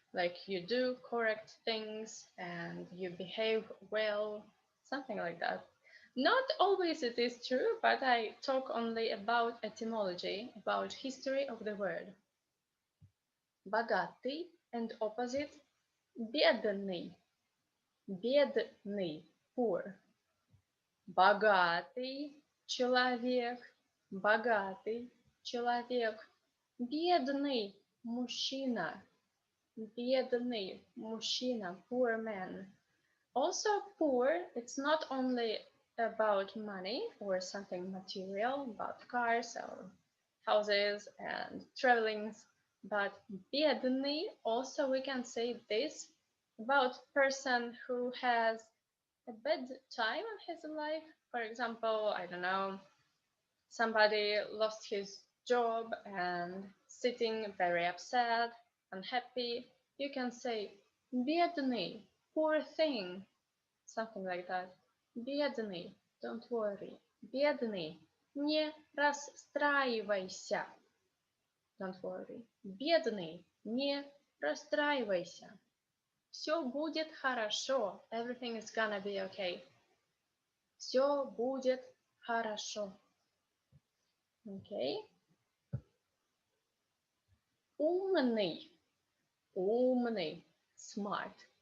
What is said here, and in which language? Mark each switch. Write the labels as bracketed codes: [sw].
[en] Like you do correct things and you behave well, something like that. Not always it is true, but I talk only about etymology, about history of the word. Богатый and opposite бедный. [ru] Бедный, poor. Богатый человек, богатый человек. Бедный мужчина, бедный мужчина, [en] poor man. Also poor, it's not only about money or something material, about cars or houses and traveling, but бедный, also we can say this about person who has a bad time in his life. For example, I don't know, somebody lost his job and sitting very upset, unhappy. You can say бедный, poor thing, something like that. Бедный, don't worry. [ru] Бедный, не расстраивайся. [en] Don't worry. [ru] Бедный, не расстраивайся. Все будет хорошо. [en] Everything is gonna be okay. [ru] Все будет хорошо. Okay. Умный. Умный. Smart.